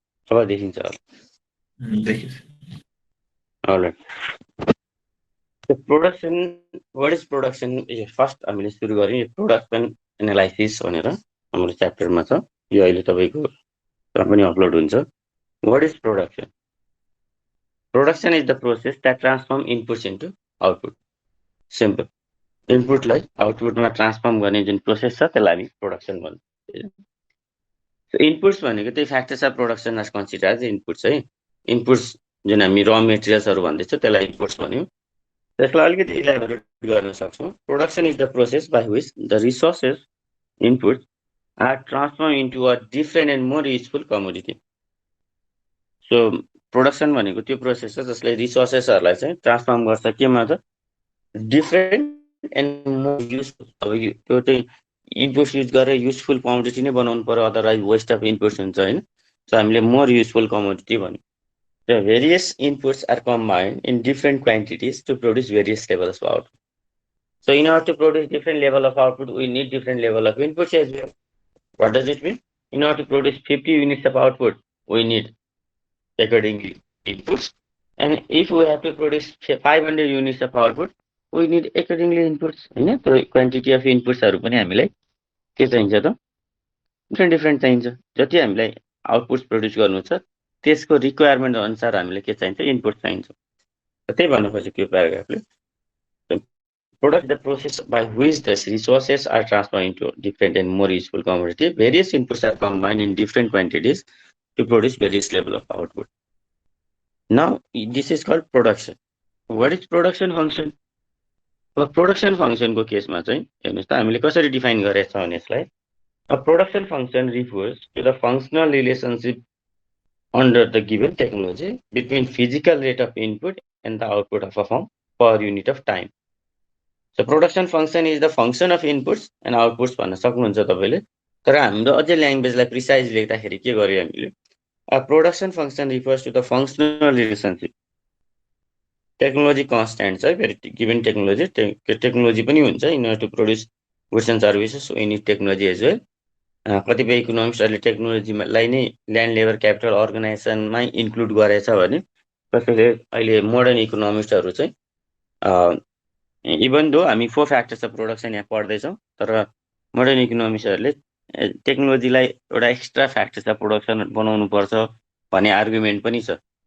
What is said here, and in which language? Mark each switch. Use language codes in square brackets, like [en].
[ne] अब देखिन्छ होला? देखिन्छ। [en] Alright, production, what is production? [ne] First हामीले सुरु गऱ्यौँ यो प्रोडक्सन एनालाइसिस भनेर हाम्रो च्याप्टरमा छ, यो अहिले तपाईँको पनि अपलोड हुन्छ। [en] What is production? Production is the process that transform inputs into output. [ne] Simple, इनपुटलाई आउटपुटमा transform गर्ने जुन प्रोसेस छ त्यसलाई हामी प्रोडक्सन भन्छौँ। इनपुट्स भनेको त्यही [en] factors of production as consider as inputs [ne] है। इनपुट्स जुन हामी र मेटेरियल्सहरू भन्दैछौँ त्यसलाई इनपुट्स भन्यो। त्यसलाई अलिकति इलाबोरेट गर्न सक्छौँ। [en] Production is the process by which the resources inputs are transform into a different and more useful commodity. [ne] So production भनेको त्यो प्रोसेस हो जसले रिसोर्सेसहरूलाई चाहिँ ट्रान्सफर्म गर्छ केमा त [en] Different and more useful. [ne] अब त्यो चाहिँ इनपुट्स युज गरेर युजफुल कमोडिटी नै बनाउनु पर्यो, अदरवाइज [en] waste of inputs [ne] हुन्छ होइन। सो हामीले [en] more useful commodity [ne] भन्यो। [en] The various inputs are combined in different quantities to produce various levels of output. So in order to produce different level of output, we need different level of inputs as well. What does it mean? In order to produce 50 units of output, we need accordingly inputs. And if we have to produce 500 units of output, we need accordingly inputs. [ne] होइन, त्यो quantity of इनपुट्सहरू पनि हामीलाई के चाहिन्छ त different चाहिन्छ। जति हामीलाई आउटपुट्स प्रड्युस गर्नु छ त्यसको रिक्वायरमेन्ट अनुसार हामीले के चाहिन्छ इनपुट चाहिन्छ। त्यही भन्नु खोजेको यो प्याराग्राफले। [en] Product the process by which the resources are transfer into different and more useful commodity. Various inputs are combined in different quantities to produce various level of output. Now this is called production. What is production function? [ne] अब production फङ्सनको केसमा चाहिँ हेर्नुहोस् त हामीले कसरी define गरेका छौँ भने यसलाई [en] a production function refers to the functional relationship under the given technology between physical rate of input and the output of a firm per unit of time. So production function is the function of inputs and outputs [ne] भन्न सक्नुहुन्छ तपाईले। तर हाम्रो अझै ल्याङ्ग्वेजलाई precise लेख्दाखेरि के गर्यो हामीले [en] a production function refers to the functional relationship [ne] technology constant छ फेरि गिभन टेक्नोलोजी पनि हुन्छ [en] In order to produce goods and services we need technology as well। [ne] कतिपय इकोनोमिक्सहरूले टेक्नोलोजीलाई नै ल्यान्ड लेबर क्यापिटल अर्गनाइजेसनमै इन्क्लुड गरेछ भने कसैले अहिले मोडर्न इकोनोमिक्सहरू चाहिँ इभन दो हामी 4 फ्याक्टर्स अफ प्रोडक्सन यहाँ पढ्दैछौँ तर मोडर्न इकोनोमिक्सहरूले टेक्नोलोजीलाई एउटा एक्स्ट्रा फ्याक्टर्स अफ प्रोडक्सन बनाउनु पर्छ भन्ने आर्गुमेन्ट पनि छ।